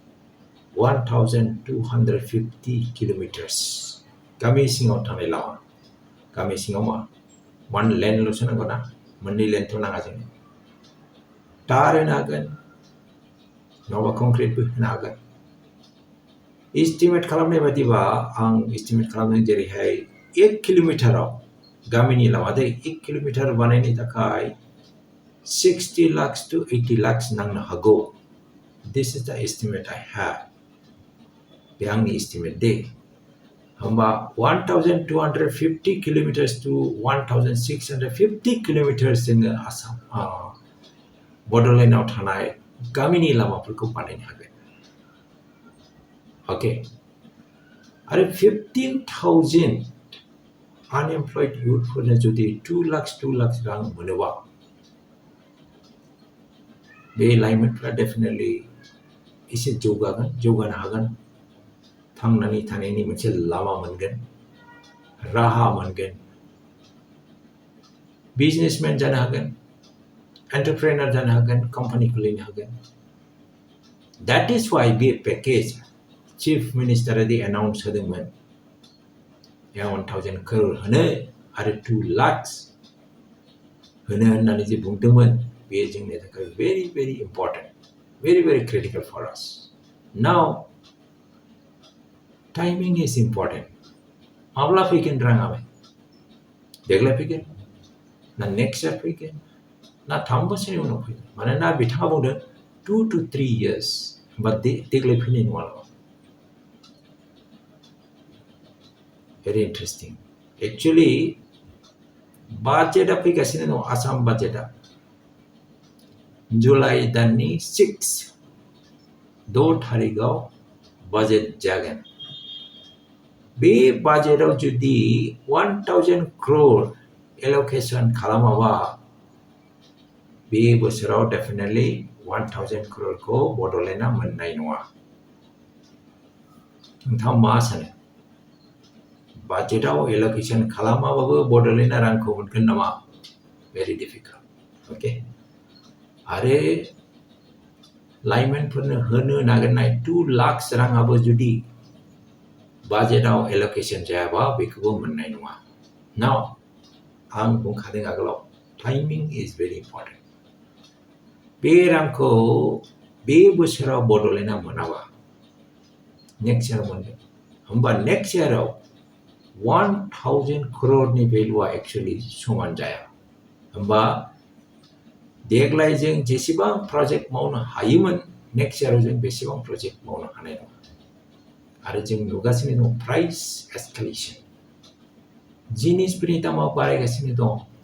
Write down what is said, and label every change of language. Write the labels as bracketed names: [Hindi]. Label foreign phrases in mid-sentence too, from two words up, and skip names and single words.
[Bodo] 1250 kilometers गामि सिङाव थानाय लामा गामि सिङाव मा 1 लेनल'सो नांगौ ना 2 लेनथ' नाङा जोंनो टार होनो हागोन नङाबा कंक्रिटबो होनो हागोन एस्टिमेट खालामनाय बादिबा आं एस्टिमेट खालामदों जेरैहाय 1 किल'मिटाराव गामिनि लामा दै 1 किल'मिटार बानायनो थाखाय [English] 60 lakhs to 80 lakhs [Bodo] नांनो हागौ [English] This is the estimate I have [Bodo] बे आंनि एस्टिमेट दे होमबा [English] 1250 kilometers to 1650 kilometers [Bodo] जोङो आसाम बड'लेण्डआव थानाय गामिनि लामाफोरखौ बानायनो हागोन Okay. आरो 15,000 [English] unemployed youth [Bodo] फोरनो जुदि 2 lakhs रां मोनोबा बे लाइमोनफ्रा डेफिनेटलि एसे जौगानो हागोन थांनानै थानायनि मोनसे लामा मोनगोन राहा मोनगोन बिजनेसमेन जानो हागोन एन्टारप्रेनार जानो हागोन कम्पानि खुलिनो हागोन [English] That is why [Bodo] बे पेकेज [English] Chief Minister [Bodo] di announce होदोंमोन 1000 crore होनो आरो 2 lakhs होनो होननानै जे बुंदोंमोन बे जोंनि थाखाय [English] very very important very critical for us now timing is important [Bodo] माब्ला फैगोन राङालाय देग्लाय फैगोन ना [English] next year [Bodo] फैगोन ना 3 बोसोरनि उनाव फैगोन मानोना बिथाङा बुंदों [English] 2 to 3 years [Bodo] होमबा देग्लाय फैनाय नङा [English] Very interesting. [Bodo] Actually, budget फैगासिनो दं आसाम बाजेटआ जुलाइ दाननि 6 थारिखआव बाजेट जागोन बे बाजेटआव जुदि 1000 crore एल'केशन खालामाबा बे बोसोराव डेफिनेटलि 1000 crore खौ बड'लेण्डआ मोननाय नङा नोंथाङा मा सानो बाजेटआव एल'केशन खालामाबाबो बड'लेण्डआ रांखौ मोनगोन नामा [English] very difficult okay [Bodo] आरो लाइमोनफोरनो होनो नागिरनाय 2 lakhs राङाबो जुदि बाजेटआव एल'केशन जायाबा बेखौबो मोननाय नङा नाव आं बुंखादों आगोलाव [English] timing is very [Bodo] important बे रांखौ बे बोसोराव बड'लेण्डआ मोनाबा [English] next year [Bodo] मोनगोन होमबा नेक्स्ट इयाराव 1000 crore नि भेलुआ एक्चुअली समान जाया होमबा देग्लाय जों जेसेबां प्रजेक्ट मावनो हायोमोन नेक्स्ट इयाराव जों बेसेबां प्रजेक्ट मावनो हानाय नङा आरो जों नुगासिनो दं [English] price escalation [Bodo] जिनिसफोरनि दामा बारायगासिनो दं